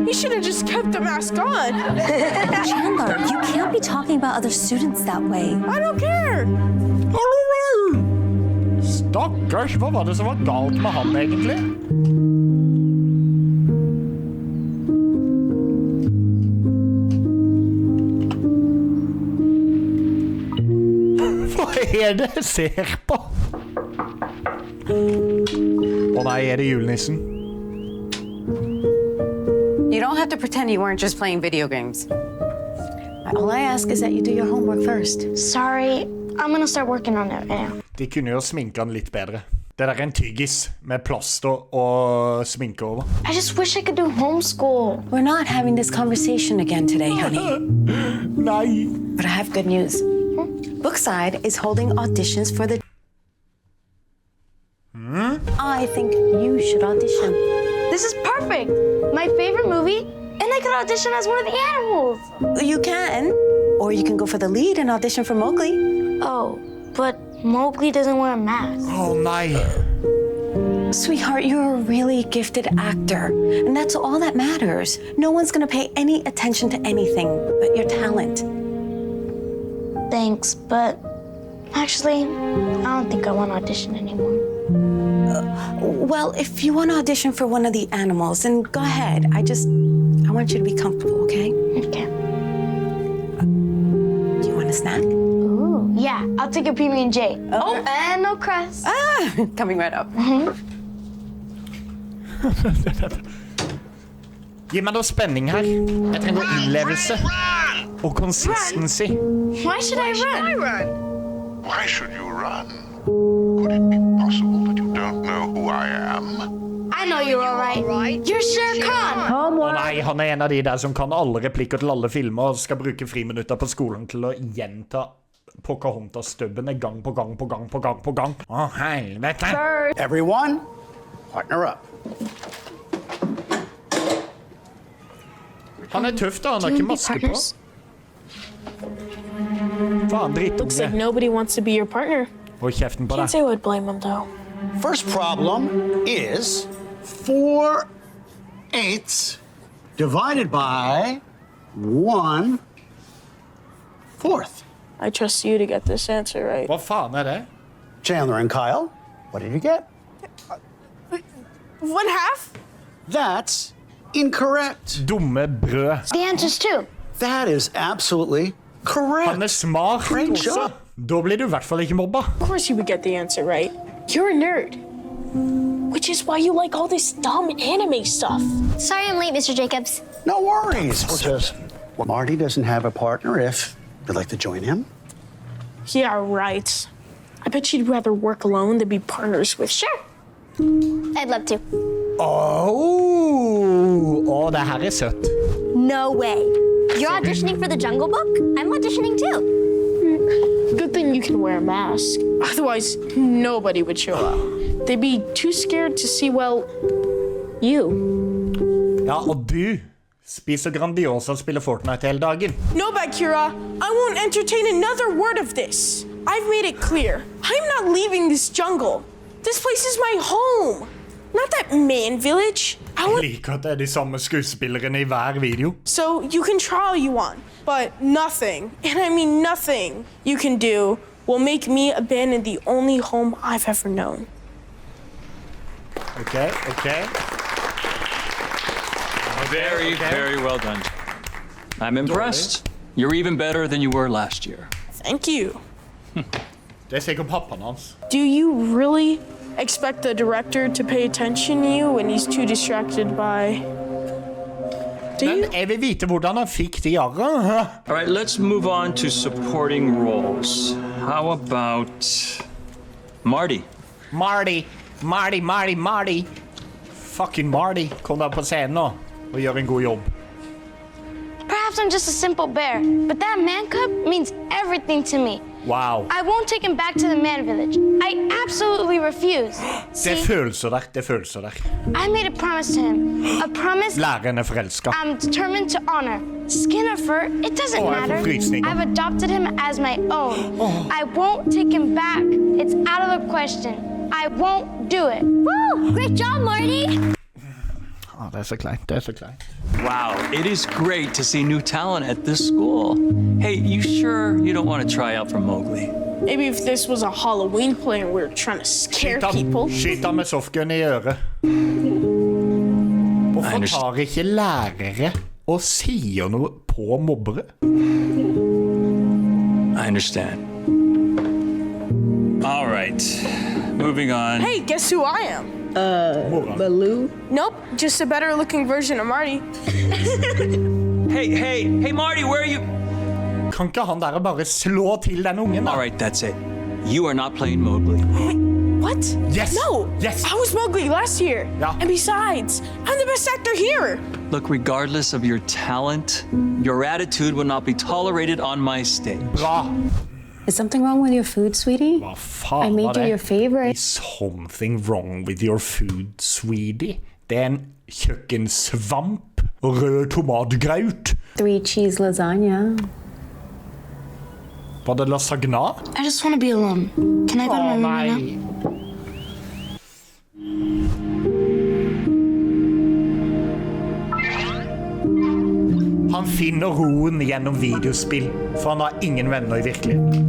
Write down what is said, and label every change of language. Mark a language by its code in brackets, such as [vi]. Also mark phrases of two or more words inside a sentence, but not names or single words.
[en] He should have just kept the mask on. Chandler, you can't be talking about other students that way. I don't care. [no] Stakkars, hva var det som var galt med han egentlig? Hva er det jeg ser på? Å nei, er det julenissen? [en] You don't have to pretend you weren't just playing video games. All I ask is that you do your homework first. Sorry, I'm gonna start working on it right now. [no] De kunne jo sminke han litt bedre. Det der er en tyggis med plaster og sminke over. [en] I just wish I could do homeschool. We're not having this conversation again today, honey. [no] Nei. [en] But I have good news. Bookside is holding auditions for the... I think you should audition. This is perfect. My favorite movie, and I could audition as one of the animals. You can. Or you can go for the lead and audition for Mowgli. Oh, but Mowgli doesn't wear a mask. [no] Å nei. [en] Sweetheart, you're a really gifted actor. And that's all that matters. No one's gonna pay any attention to anything but your talent. Thanks, but actually, I don't think I want to audition anymore. Well, if you want to audition for one of the animals, then go ahead. I want you to be comfortable, okay? Okay. Do you want a snack? Ooh, yeah, I'll take a PB&J. Oh, and no crust. Ah, coming right up. [no] Gi meg noe spenning her. Jeg trenger innlevelse. Og consistency. [en] Why should I run? Why should you run? Could it be possible that you don't know who I am? I know you're all right. You're Shere Khan. [no] Å nei, han er en av de der som kan alle replikker til alle filmer og skal bruke friminutter på skolen til å gjenta Pocahontas-stubbene gang på gang på gang på gang på gang. Å, helvete. [en] Everyone, partner up. [no] Han er tøff da, han har ikke maske på. Faen, [en] Looks like nobody wants to be your partner. [no] Og kjeften på [en] Can't [no] deg. [en] say I would blame him though. First problem is 4/8 divided by 1/4. I trust you to get this answer right. [no] Hva faen det? [en] Chandler and Kyle, what did you get? 1/2? That's incorrect. [no] Dumme brød. [en] The answer's 2. That is absolutely correct. [no] Han smart [en] Great [no] også. [en] job. [no] Da blir du I hvert fall ikke mobba. [en] Of course you would get the answer right. You're a nerd. Which is why you like all this dumb anime stuff. Sorry I'm late, Mr. Jacobs. No worries. Well, Marty doesn't have a partner if you'd like to join him. Yeah, right. I bet you'd rather work alone than be partners with. Sure. I'd love to. [no] Det her søtt. [en] No way. You're auditioning for the Jungle Book? I'm auditioning too. Good thing you can wear a mask. Otherwise, nobody would show up. They'd be too scared to see, well, you. [no] Ja, og du spiser Grandiosa og spiller Fortnite hele dagen. [en] No, Bakura. I won't entertain another word of this. I've made it clear. I'm not leaving this jungle. This place is my home. Not that man village. [no] Jeg liker at det de samme skuespillerne I hver video. [en] So you can try all you want, but nothing, and I mean nothing, you can do will make me abandon the only home I've ever known. Okay. Very well done. I'm impressed. You're even better than you were last year. Thank you. [no] Det sikkert pappaen hans. [en] Do you really expect the director to pay attention to you when he's too distracted by... Do you? [no] Men jeg vil vite hvordan han fikk de arrene. [en] All right, let's move on to supporting roles. How about Marty? Marty. Fucking Marty. [no] Kom der på scenen nå og gjør en god jobb. [en] Perhaps I'm just a simple bear, but that man cub means everything to me. Wow. I won't take him back to the man village. I absolutely refuse. [no] Det følelser der. [en] I made a promise to him. A promise [no] Læreren forelsket. [en] I'm determined to honor. Skin or fur, it doesn't [no] jeg [en] matter. [no] får frysninger. [en] I've adopted him as my own. I won't take him back. It's out of the question. I won't do it. Woo! Great job, Marty! [no] Det så kleint. [en] Wow, it is great to see new talent at this school. Hey, you sure you don't want to try out for Mowgli? Maybe if this was a Halloween play and we were trying to scare people. [no] Skyt han med softgun I øret. Hvorfor tar ikke lærere og sier noe på mobbere? [en] I understand. All right, moving on. Hey, guess who I am? Baloo? Nope, just a better looking version of Marty. Hey, Marty, where are you? [no] Kan ikke han der bare slå til den ungen da? [en] All right, that's it. You are not playing Mowgli. What? Yes. No. Yes. I was Mowgli last year. Yeah. And besides, I'm the best actor here. Look, regardless of your talent, your attitude will not be tolerated on my stage. [no] Bra. [en] Is something wrong with your food, sweetie? [no] Hva faen [en] I made [no] var det? [en] you your favorite. Is something wrong with your food, sweetie? [no] Det en kjøkkensvamp og rød tomatgraut. [en] 3 cheese lasagna. [no] Var det lasagna? [en] I just want to be alone. Can I go to my room right now? [no] Han finner roen gjennom videospill, for han har ingen venner I virkeligheten.